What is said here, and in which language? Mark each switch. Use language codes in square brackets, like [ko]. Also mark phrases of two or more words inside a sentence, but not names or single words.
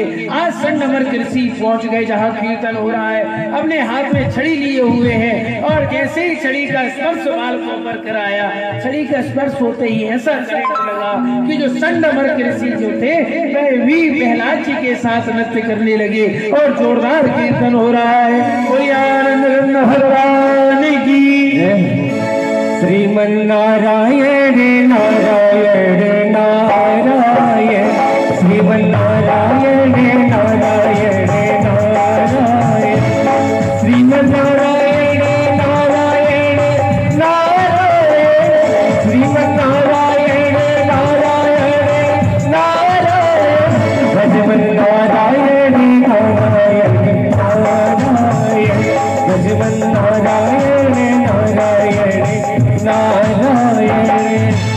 [hi] आज संड अमर कृषि पहुंच गए जहां कीर्तन हो रहा है, अपने हाथ में छड़ी लिए हुए हैं और जैसे ही छड़ी का स्पर्श बाल को ऊपर कराया, छड़ी का स्पर्श होते ही ऐसा करंट लगा कि जो संड अमर कृषि जो थे वह भी प्रहलाद जी के साथ नृत्य करने लगे और जोरदार कीर्तन हो रहा है। कोई आनंद भगवान की श्रीमन नारायण नारायण नारायण श्रीमन नारायण नारायण नारायण श्रीमन नारायण नारायण नारायण श्रीमन नारायण नारायण नारायण भजमन नारायण नारायण नारायण भजमन नारायण नारायण नारायण।